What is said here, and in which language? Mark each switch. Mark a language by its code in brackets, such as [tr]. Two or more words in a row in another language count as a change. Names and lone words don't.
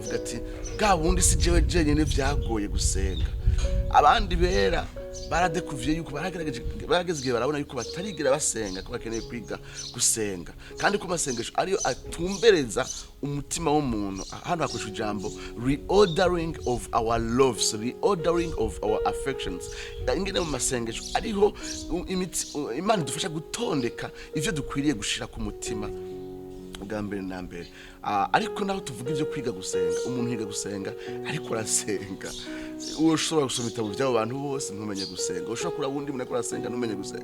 [rn] Avuga ati bwa bundi si jewe jenyene vyagoye gusenga, abandi bera baradekuviye yuko barageze igihe barabona yuko batarigira basenga, ko bakeneye kwiga gusenga, kandi ko amasengesho ariyo atumbereza umutima w'umuntu. Hano hakoresha ijambo [en] reordering of our loves, reordering of our affections. [rn] Ingene mu masengesho ariho Imana idufasha gutondeka ivyo dukwiriye gushira ku mutima bwa mbere na mbere. Ariko naho tuvuga ivyo kwiga gusenga, umuntu yiga gusenga ariko arasenga. Ushobora gusoma ibitabo by'abo bantu bose ntumenye gusenga, ushobora kuraba undi muntu akora asenga ntumenye gusenga.